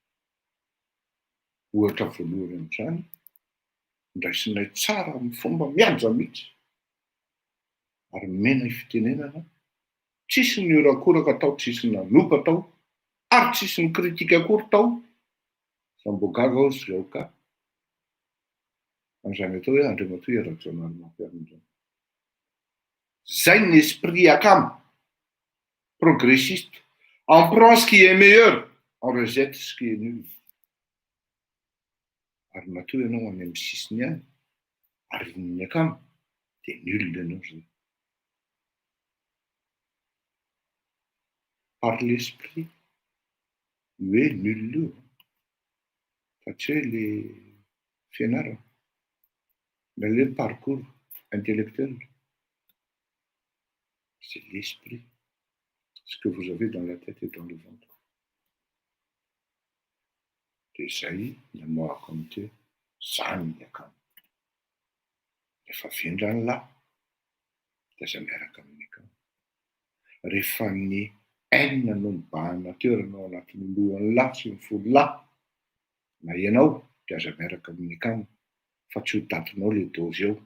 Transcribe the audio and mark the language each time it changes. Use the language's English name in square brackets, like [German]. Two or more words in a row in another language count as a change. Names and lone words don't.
[Malagasy] Ohatra voalohany amin'izany ndraisinay tsara amin'ny fomba mianja mihitsy ary mena fitenenana, tsisy ny orakoraka tao, tsisy ny nanoka tao ary tsisy ny kritika akory tao fa mbo gaga ao zy reo ka an'izany atao hoe Andriamatoa Rajaonary Mampianina. Zay ny esprit akamo progressiste. [French] On prend ce qui est meilleur, on rejette ce qui est nul. [Malagasy] Ary matoa ianao any amin'ny sisiny any ary ny akamo dia nul ianao zay. [French] Par l'esprit [Malagasy] hoe nul io fa tsy hoe le fianarana [French] mais le parcours intellectuel. C'est l'esprit, ce que vous avez dans la tête et dans le ventre. [Malagasy] Dia zay namoahako amity zany ny akamo. Rehefa vendra ny lahy dia aza miaraka amin'ny akamo. Rehefa ny enina no mibahana toerana ao anatin'ny lohan'ny lahy sy ny folo lahy na ianao dia aza miaraka amin'ny akamo fa tsy ho tatinao le dozy eo.